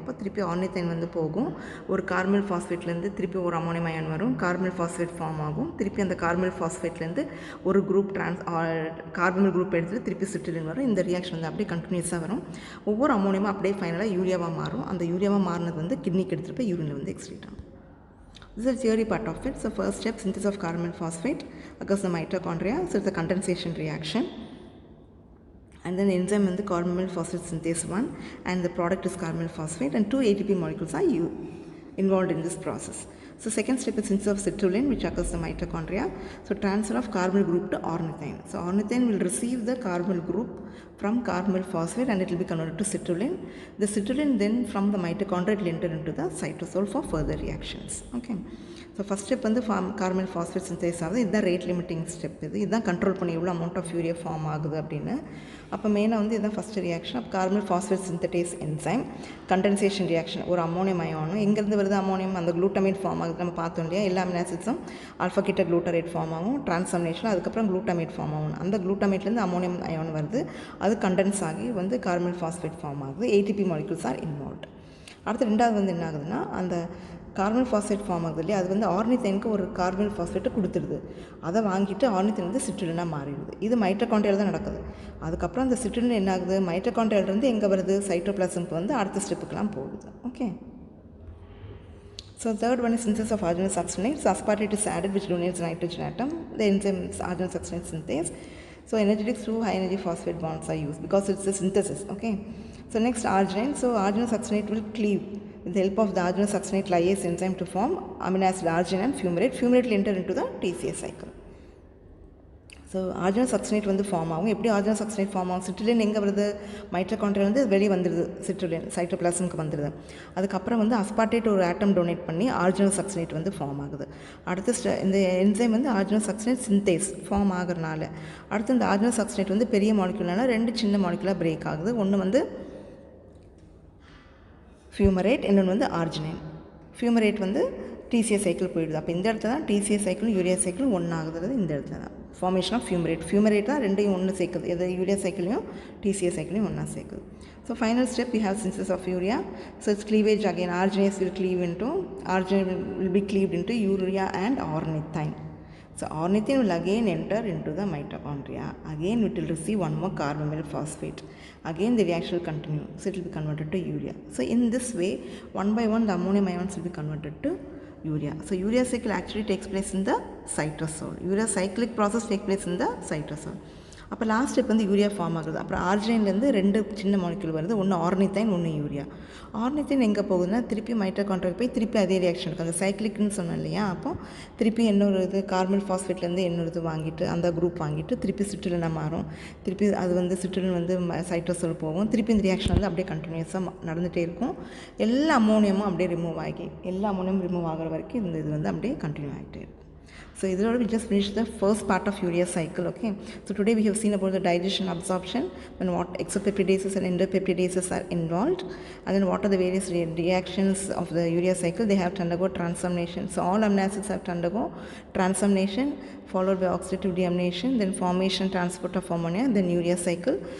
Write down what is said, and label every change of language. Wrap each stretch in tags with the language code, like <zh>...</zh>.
<ta>அப்போ திருப்பி ஆர்னித்தைன் வந்து போகும். ஒரு கார்பனில் ஃபாஸ்பேட்லேருந்து திருப்பி ஒரு அமோனியம் அயான் வரும். கார்பனில் ஃபாஸ்பேட் ஃபார்ம் ஆகும். திருப்பி அந்த கார்பனில் ஃபாஸ்பேட்லேருந்து ஒரு குரூப் கார்பனில் குரூப் எடுத்துகிட்டு திருப்பி சிட்ருலின் வரும். இந்த ரியாக்ஷன் வந்து அப்படியே கண்டினியூஸாக வரும். ஒவ்வொரு அமோனியமும் அப்படியே ஃபைனலாக யூரியாவாக மாறும். அந்த யூரியாவாக மாறினது வந்து கிட்னிக்கு எடுத்துகிட்டு போய் யூரினில் வந்து எக்ஸ்க்ரீட் ஆகும்.</ta> <en>This is the theory part of it. So first step, synthesis of carbonyl phosphate occurs in the mitochondria. So it's a condensation reaction. And then the enzyme is the carbonyl phosphate synthase 1, and the product is carbonyl phosphate, and 2 ATP molecules are involved in this process. So second step is synthesis of citrulline, which occurs in the mitochondria. So transfer of carbonyl group to ornithine. So ornithine will receive the carbonyl group from carbonyl phosphate and it will be converted to citrulline. The citrulline then from the mitochondria will enter into the cytosol for further reactions. Okay. So first step</en> <ta>வந்து கார்பனில் phosphate synthase ஆகுது. இதுதான் rate limiting step. இதுதான் control பண்ணி எவ்வளோ amount of urea form ஆகுது அப்படின்னு. அப்போ மெயினாக வந்து இதுதான் ஃபஸ்ட் ரியாக்ஷன். அப்போ கார்பனில் phosphate synthase enzyme condensation reaction. ஒரு அமோனியம் அயானும் எங்கேருந்து வருது அமோனியம், அந்த குளூட்டமேட் ஃபார்ம் ஆகுது. நம்ம பார்த்தோம் இல்லையா, எல்லா அமினோ ஆசிட்ஸும் ஆல்ஃபா கீட்டோ குளூட்டரேட் ஃபார்ம் ஆகும், டிரான்ஸ்ஃபார்மேஷன் அதுக்கப்புறம் குளூட்டமேட் ஃபார்ம் ஆகும். அந்த குளூட்டமேட்லேருந்து அமோனியம் அயான் வருது, அது கண்டென்ஸ் ஆகி வந்து கார்பன் ஃபாஸ்பேட் ஃபார்ம் ஆகுது. ATP molecules R involved. அடுத்து ரெண்டாவது வந்து என்ன ஆகுதுன்னா, அந்த கார்பன் ஃபாஸ்பேட் ஃபார்ம் ஆகுது இல்லையா, அது வந்து ஆர்னித்தைனுக்கு ஒரு கார்பன் ஃபாஸ்பேட்டை கொடுத்துருது. அதை வாங்கிட்டு ஆர்னித்தைன் வந்து சிட்ருலினாக மாறிடுது. இது மைட்டோகாண்ட்ரியால தான் நடக்குது. அதுக்கப்புறம் அந்த சிட்ருலின் என்ன ஆகுது, மைட்டோகாண்ட்ரியாலிருந்து எங்கே வருது, சைட்டோபிளாசம்க்கு வந்து அடுத்த ஸ்டெப்புக்கெலாம் போகுது. Okay.</ta> <en>So third one is synthesis of arginine succinate. So aspartate is added which donates nitrogen atom. The enzyme is arginine succinate synthase. So energetics through high energy phosphate bonds are used because it's a synthesis. Okay. So next arginine. So arginine succinate will cleave with the help of the arginine succinate lyase enzyme to form amino acid arginine and fumarate. Fumarate will enter into the TCA cycle.</en> <ta>So original succinate வந்து form ஆகும். எப்படி original succinate form ஆகும், citrulline எங்கே வருது, mitochondria வந்து வெளியே வந்துடுது, citrulline சைட்டோபிளாசம்க்கு வந்துடுது. அதுக்கப்புறம் வந்து அஸ்பார்டேட் ஒரு ஆட்டம் டொனேட் பண்ணி ஆர்ஜினல் சக்சினேட் வந்து ஃபார்ம் ஆகுது. அடுத்து இந்த என்சைம் வந்து ஆர்ஜினல் சக்சினேட் சிந்தேஸ் ஃபார்ம் ஆகிறனால அடுத்து இந்த ஆர்ஜினல் சக்சினேட் வந்து பெரிய மாலிகுலான 2 சின்ன மாலிகுலாக பிரேக் ஆகுது. ஒன்று வந்து ஃபியூமரேட், இன்னொன்று வந்து ஆர்ஜினைன். ஃபியூமரேட் வந்து டிசிஏ சைக்கிள் போயிடுது. அப்போ இந்த இடத்துல தான் டிசிஏ சைக்கிளும் யூரியா சைக்கிளும் ஒன்று ஆகுது. இந்த இடத்துல தான் ஃபார்மேஷன் ஆஃப் ஃபியூமரேட். ஃபியூமரேட் தான் ரெண்டையும் ஒன்று சேர்க்குது, எது யூரியா சைக்கிளையும் டிசிஏ சைக்கிளையும் ஒன்றா சேர்க்குது.</ta> <en>So final step we have synthesis of urea. So its cleavage again, arginase will cleave into, arginine will be cleaved into urea and ornithine. So ornithine will again enter into the mitochondria. Again it will receive one more carbonyl phosphate. Again the reaction will continue. So it will be converted to urea. So in this way, one by one the ammonium ions will be converted to urea. So urea cycle actually takes place in the cytosol. Urea cyclic process takes place in the cytosol.</en> <ta>அப்போ last step வந்து urea form ஆகுது. அப்புறம் ஆர்ஜினைன்லேருந்து 2 சின்ன molecule வருது, ஒன்று ஆர்னித்தைன், ஒன்று urea. ஆர்னித்தைன் எங்கே போகுதுன்னா திருப்பி மைட்டோகாண்ட்ரியா போய் திருப்பி அதே ரியாக்ஷன் இருக்குது. அந்த சைக்கிளிக்னு சொன்னோம் இல்லையா, அப்போ திருப்பி இன்னொரு இது கார்பன் ஃபாஸ்பேட்லேருந்து இன்னொரு இது வாங்கிட்டு அந்த குரூப் வாங்கிட்டு திருப்பி சிட்ருலினாக மாறும். திருப்பி அது வந்து சிட்ருலின் வந்து சைட்டோசோல் போகும். திருப்பி இந்த ரியாக்ஷன் வந்து அப்படியே கண்டினியூஸாக நடந்துகிட்டே இருக்கும். எல்லா அமோனியமும் அப்படியே ரிமூவ் ஆகி எல்லா அமோனியமும் ரிமூவ் ஆகிற வரைக்கும் இந்த இது வந்து அப்படியே கண்டினியூ ஆகிட்டே இருக்கும்.</ta> <en>So</en> <ta>இதோட</ta> <en>we just finished the first part of urea cycle. Okay, so today we have seen about the digestion, absorption, and what exopeptidases and endopeptidases are involved, and then what are the various reactions of the urea cycle. They have to undergo transformation. So all amino acids have to undergo transformation followed by oxidative deamination, then formation, transport of ammonia, then urea cycle.</en>